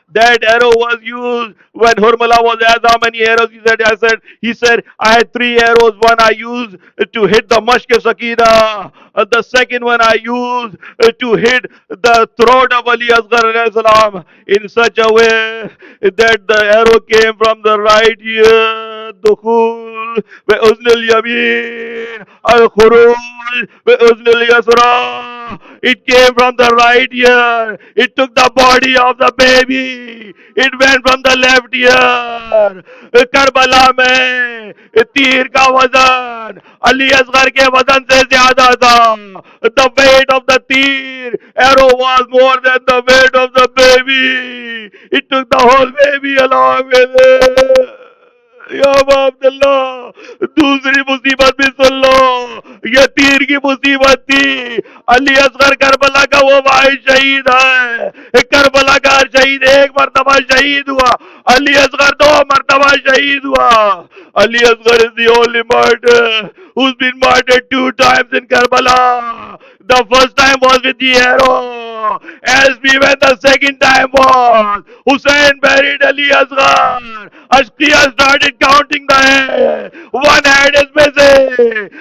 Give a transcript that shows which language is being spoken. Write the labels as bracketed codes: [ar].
[en] That arrow was used when Hurmala was asked how many arrows. He said, I had 3 arrows. One I used to hit the Mashk Sakina. The second one I used to hit the throat of Ali Asghar alayhi salam in such a way that the arrow came from the right ear. [ar] Dukhul بأذن اليمين الخروج بأذن اليسرى. [en] It came from the right ear. It took the body of the baby. It went from the left ear. [hi] Karbala में तीर का वजन अली असगर के वजन से ज्यादा था. [en] The weight of the तीर arrow was more than the weight of the baby. It took the whole baby along with it. [hi] या अब्दुल्ला दूसरी मुसीबत भी सुन लो. ये तीर की मुसीबत थी. अली असगर करबला का वो भाई शहीद है. करबला का शहीद एक मरतबा शहीद हुआ. अली असगर दो मरतबा शहीद हुआ. [en] Ali Asghar is the only martyr who's been martyred 2 times in Karbala. The first time was with the arrow. As we went, the second time was Hussein buried Ali Asghar. Ashqiya started counting the head. One head is missing.